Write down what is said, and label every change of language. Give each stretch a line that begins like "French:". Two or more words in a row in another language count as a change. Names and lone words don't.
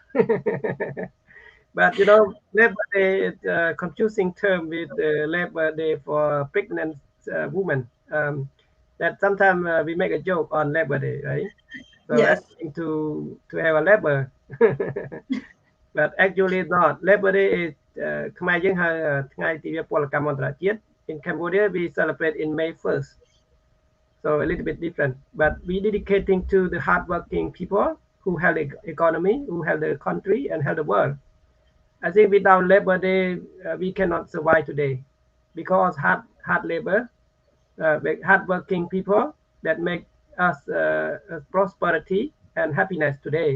English: But you know, Labor Day is a confusing term with Labor Day for pregnant women. That sometimes we make a joke on Labor Day, right? So Yes. asking to have a labor, but actually not. Labor Day is
Khmer: ខ្មែរយើងហៅថ្ងៃទិវាពលកម្មអន្តរជាតិ
English: In Cambodia we celebrate in May 1st. So a little bit different, but we dedicating to the hardworking people who held the economy, who held the country and held the world. I think without Labor Day, we cannot survive today because hard labor, hardworking people that make us prosperity and happiness today.